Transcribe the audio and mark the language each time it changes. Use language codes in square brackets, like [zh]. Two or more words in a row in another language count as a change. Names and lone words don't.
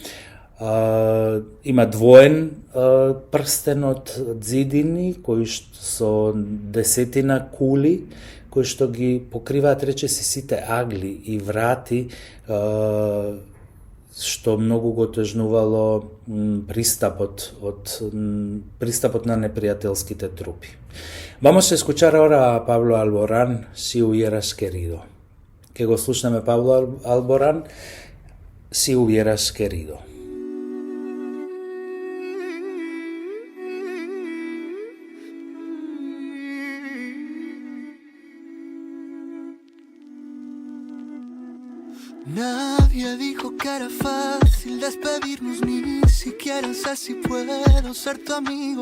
[mk] Има двоен прстен од зидини, кои со 10 кули, кои што ги покриваат речиси сите агли и врати, што многу го тежнувало пристапот на непријателските трупи. [es] Vamos a escuchar ahora a Pablo Alborán, Si hubieras querido. [mk] Que го слушнеме Pablo Alborán, Si hubieras querido. [es] Nadie dijo que era fácil despedirnos, ni siquiera sé si puedo ser tu amigo.